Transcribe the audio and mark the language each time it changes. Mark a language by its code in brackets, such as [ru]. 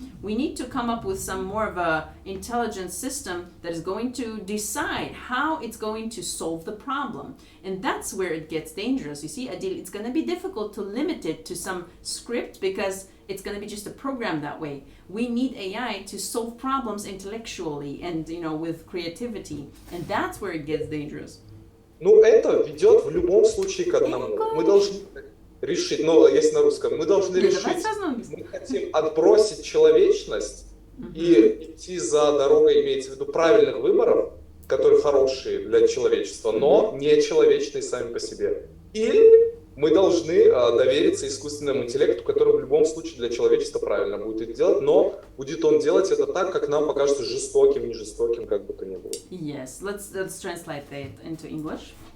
[en] We need to come up with some more of a intelligent system that is going to decide how it's going to solve the problem. And that's where it gets dangerous. You see, Adil, it's going to be difficult to limit it to some script because it's going to be just a program that way. We need AI to solve problems intellectually and, you know, with creativity. And that's where it gets dangerous. [ru] Ну, это ведет в любом случае к одному. Мы должны решить, ну, если на русском, мы должны решить, мы хотим отбросить человечность и идти за дорогой, имеется в виду, правильных выборов, которые хорошие для человечества, но не человечные сами по себе. Или мы должны довериться искусственному интеллекту, который в любом случае для человечества правильно будет это делать, но будет он делать это так, как нам покажется жестоким, не жестоким, как бы то ни было. [en] Yes, let's translate that into English.